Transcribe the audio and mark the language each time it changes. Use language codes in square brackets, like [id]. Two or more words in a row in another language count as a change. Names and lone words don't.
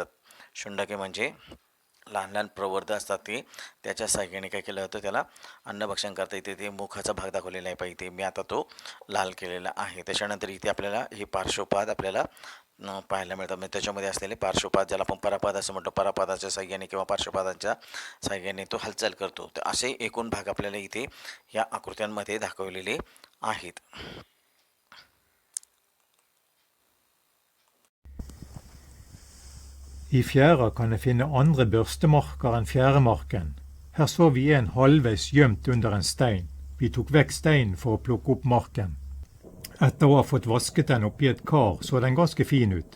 [mr] शुंडके म्हणजे लहान लहान प्रवर्ध असतात ते, त्याच्या साहाय्याने काय केलं होतं त्याला अन्नभक्षण करता इथे ते मुखाचा भाग दाखवलेला आहे पाहिजे, मी आता तो लाल केलेला आहे. त्याच्यानंतर इथे आपल्याला हे पार्श्वपाद आपल्याला पाहायला मिळतात, म्हणजे त्याच्यामध्ये असलेले पार्श्वपाद ज्याला आपण परापाद असं म्हणतो, परापादाच्या साहाय्याने किंवा पार्श्वपादाच्या साहाय्याने तो हालचाल करतो. तर असे एकूण भाग आपल्याला इथे या आकृत्यांमध्ये दाखवलेले आहेत. [no] I fjæra kan jeg finne andre børstemarker enn fjæremarken. Her så vi en halvveis gjemt under en stein. Vi tok vekk steinen for å plukke opp marken. Etter å ha fått vasket den oppi et kar, så den ganske fin ut.